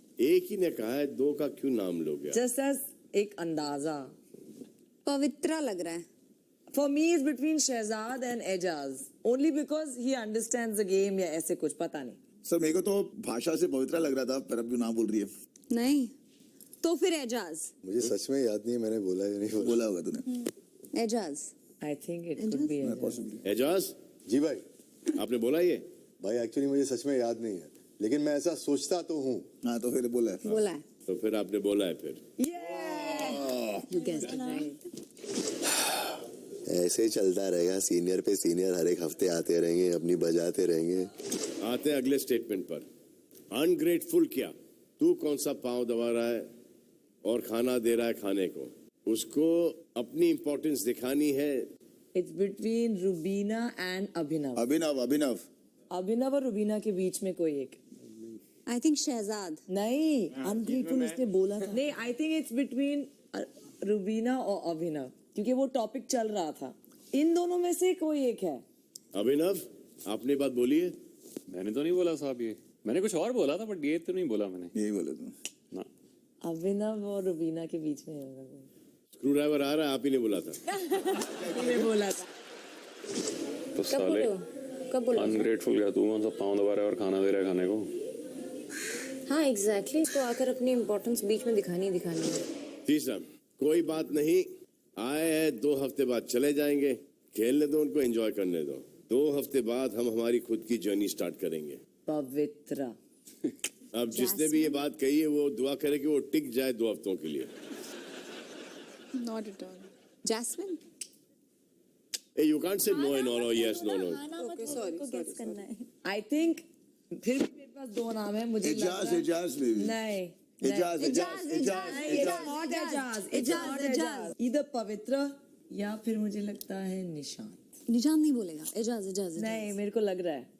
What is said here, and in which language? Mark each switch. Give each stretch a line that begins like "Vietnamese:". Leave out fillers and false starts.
Hindi: एक ही ने कहा है, दो का क्यों नाम लोगे? जस्ट एज एक अंदाजा। पवित्रा लग रहा है।
English: For me, it's between Shehzad and Ejaz. Only because he understands the game
Hindi: या ऐसे कुछ, पता नहीं। सर मेरे को तो भाषा से पवित्रा लग रहा था, पर अब क्यों नाम बोल रही है? नहीं तो फिर एजाज। मुझे सच में याद नहीं है मैंने बोला या नहीं बोला होगा तूने। Ejaz.
English: I think it could be Ejaz.
Hindi: Ejaz जी भाई। आपने बोला ये? भाई एक्चुअली मुझे सच में याद नहीं है, लेकिन मैं ऐसा सोचता तो हूँ। हाँ तो फिर बोला है। बोला है। तो फिर आपने बोला है फिर।
English: You guessed it right.
Hindi: ऐसे चलता रहेगा, सीनियर पे सीनियर हर एक हफ्ते आते रहेंगे, अपनी बजाते रहेंगे। आते हैं अगले स्टेटमेंट पर। अनग्रेटफुल क्या? तू कौन सा पांव दबा रहा है और खाना दे रहा है खाने को? उसको अपनी इंपॉर्टेंस दिखानी है।
English: It's between Rubina and Abhinav.
Hindi: अभिनव, अभिनव। अभिनव और रुबीना के बीच में कोई एक।
English: I think Shahzad.
Hindi: नहीं, अनग्रेटफुल उसने बोला था। नहीं,
English: I think it's between
Hindi: Rubina और अभिनव, क्योंकि वो टॉपिक चल रहा था। इन दोनों में से कोई एक है। अभिनव, आपने बात बोली है? मैंने तो नहीं बोला साहब, ये मैंने कुछ और बोला था, बट ये तो नहीं बोला मैंने। यही बोला तू ना। अभिनव और रुबीना के बीच में होगा कोई। स्क्रू ड्राइवर आ रहा है, आप ही ने बोला था। मैंने बोला था। तो साले कब बोलो? अनग्रेटफुल क्या? तू कौन सा पाँव दबा रहा है और खाना दे रहा है खाने को? हाँ एग्जैक्टली, इसको आकर अपनी इम्पोर्टेंस बीच में दिखानी है। तीसरा, कोई बात नहीं, आए हैं 2 हफ्ते बाद चले जाएंगे, खेलने दो उनको, एंजॉय करने दो। 2 हफ्ते बाद हम हमारी खुद की जर्नी स्टार्ट करेंगे। पवित्रा। अब जिसने भी ये बात कही है वो दुआ करे कि वो टिक जाए 2 हफ्तों के लिए।
English: Not at all.
Hindi: Jasmine.
English: Hey, you can't say no and all or yes, no, no. Okay, sorry. I think
Hindi: फिर भी मेरे पास 2 नाम है, मुझे लग रहा है। एजाज बेबी। नहीं, एजाज, एजाज, एजाज, एजाज। इधर पवित्र या फिर मुझे लगता है निशांत। निशांत नहीं बोलेगा। एजाज, एजाज। नहीं, मेरे को लग रहा है